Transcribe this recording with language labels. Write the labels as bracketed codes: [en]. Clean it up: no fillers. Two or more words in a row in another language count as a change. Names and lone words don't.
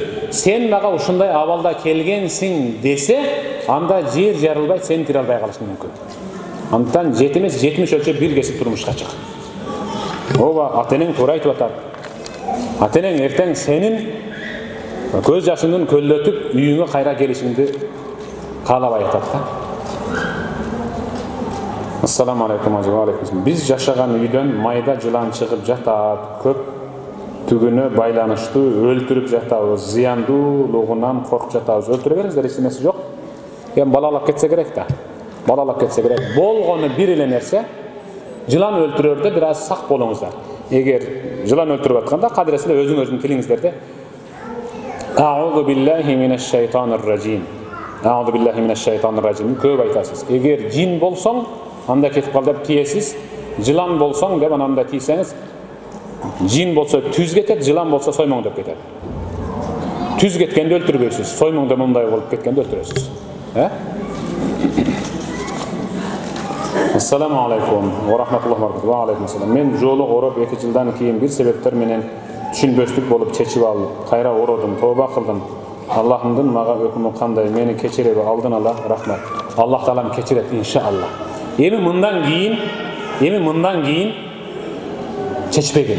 [ky] Сен мага ушундай абалда келгенсиң десе, анда жер жарылбай, сен кире албай калышың мүмкүн. Андыктан 70 өлчөп бир кесип турмушка чык. Ооба, ата-энең туура айтып атат. Ата-энең эртең сенин көз жашыңдын көлдөтүп үйүңө кайра келишиңди каалабай атат да. [ar] السلام عليكم، وعليكم. [ky] Биз жашаган үйдөн майда жылан чыгып жатат. Көп түгүнө байланыштуу өлтүрүп жатабыз. Зыяндуулугунан коркуп жатабыз. Өлтүрө бериңиздер, эч нерсе жок. Эми балалап кетсе керек да. Балалап кетсе керек. Болгону бир эле нерсе. Жылан өлтүрөрдө бир аз сак болуңуздар. Эгер жылан өлтүрүп атканда кадыресинде өзүңөрдүн тилиңиздерде [ar] أعوذ بالله من الشيطان الرجيم. أعوذ بالله من الشيطان الرجيم [ky] көп айтасыз. Эгер жин болсоң, анда кетип кал деп тиесиз. Жылан болсоң деп ананда тийсеңиз, жин болсо түз кетет, жылан болсо соймоң деп кетет. Түз кеткенде өлтүрбөйсүз, соймоңда мындай болуп кеткенде өлтүрөсүз. [ar] السلام عليكم، ورحمة الله وبركاته. وعليكم السلام. [ky] Мен жолук ороп 2 жылдан кийин бир себептер менен түшүнбөстүк болуп чечип алып, кайра ородум, тооба кылдым. Аллахымдын мага өкүмү кандай? Мени кечиреби? Алдын ала рахмат. Аллах таалам кечирет иншалла. Эми мындан кийин чечпей келе.